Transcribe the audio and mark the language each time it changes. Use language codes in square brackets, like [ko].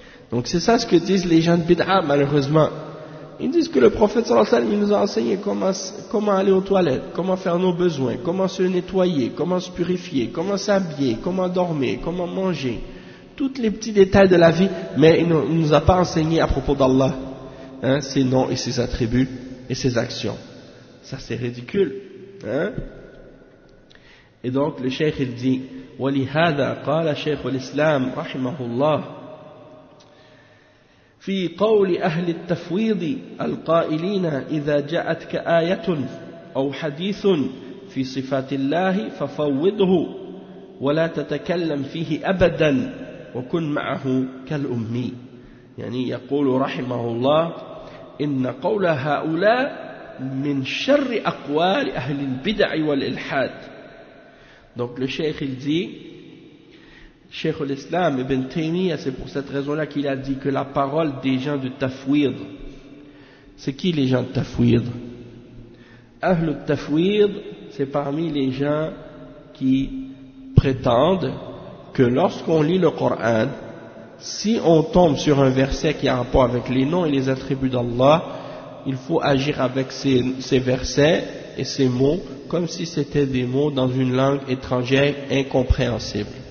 [fr] Donc c'est ça ce que disent les gens de Bid'a, malheureusement. Ils disent que le prophète sallallahu alayhi wa sallam, il nous a enseigné comment aller aux toilettes, comment faire nos besoins, comment se nettoyer, comment se purifier, comment s'habiller, comment dormir, comment manger. Tous les petits détails de la vie, mais il ne nous a pas enseigné à propos d'Allah. Hein, ses noms et ses attributs et ses actions. Ça, c'est ridicule. Hein? Et donc, le cheikh, il dit, [ar] « وَلِهَذَا قَالَ شَيْخُ الْإِسْلَامُ رَحِمَهُ اللَّهِ فِي قَوْلِ أَهْلِ التَّفْوِيضِ الْقَائِلِينَ إِذَا جَاءَتْكَ آيَةٌ أَوْ حَدِيثٌ فِي صِفَاتِ اللَّهِ فَفَوِّضْهُ وَلَا تَتَكَلَّمْ فِيهِ أَبَدًا وَكُنْ مَعَهُ كَالْأُمِّي. يعني يقول رحمه الله إن قول هؤلاء من شر أقوال أهل البدع والإلحاد. [fr] Donc le cheikh il dit, cheikh l'islam Ibn Taymiyyah, c'est pour cette raison là qu'il a dit que la parole des gens de tafwid, c'est qui les gens de tafwid? [ar] أهل التفويض, [fr] c'est parmi les gens qui prétendent que lorsqu'on lit le Coran, si on tombe sur un verset qui a rapport avec les noms et les attributs d'Allah, il faut agir avec ces versets et ces mots comme si c'était des mots dans une langue étrangère incompréhensible.